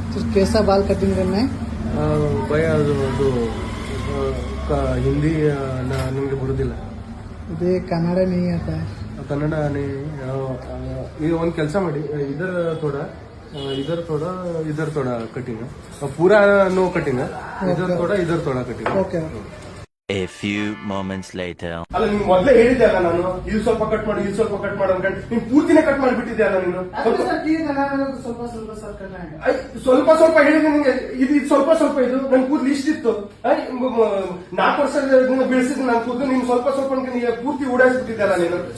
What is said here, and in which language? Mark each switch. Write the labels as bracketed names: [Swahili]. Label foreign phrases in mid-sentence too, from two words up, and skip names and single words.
[Hindi] कैसा बाल कटिंग करना है? [Kannada] ಭಯ ಅದು ಹಿಂದಿ ನನಗೆ ಬರುದಿಲ್ಲ. [Hindi] मुझे कन्नड़ नहीं आता है. [Kannada] ಕನ್ನಡ ಈಗ ಒಂದು ಕೆಲಸ ಮಾಡಿ, [Hindi] इधर थोड़ा कटिंग, पूरा नो कटिंग, इधर थोड़ा कटिंग. ओके. [English] A few moments later. [Kannada] ಅಲ್ಲ, ನಿಮ್ಗೆ ಮೊದಲೇ ಹೇಳಿದ್ದೆ ಅಲ್ಲ ನಾನು, ಇಲ್ಲಿ ಸ್ವಲ್ಪ ಕಟ್ ಮಾಡಿ ಅನ್ಕೊಂಡು ನೀನ್ ಪೂರ್ತಿನೇ ಕಟ್ ಮಾಡಿಬಿಟ್ಟಿದ್ದೆ ಅಲ್ಲ ನೀನು. ಸ್ವಲ್ಪ ಹೇಳಿದ್ರೆ ನಿಂಗೆ ಇದು ಸ್ವಲ್ಪ ಇದು ನನ್ ಕೂದಲು ಇಷ್ಟಿತ್ತು. 4 ವರ್ಷ ಬೆಳೆಸಿದ್ ನನ್ ಕೂದಲು ನೀನ್ ಸ್ವಲ್ಪ ಪೂರ್ತಿ ಓಡಾಯಿಸ್ಬಿಟ್ಟಿದ್ದಲ್ಲ ನೀನು.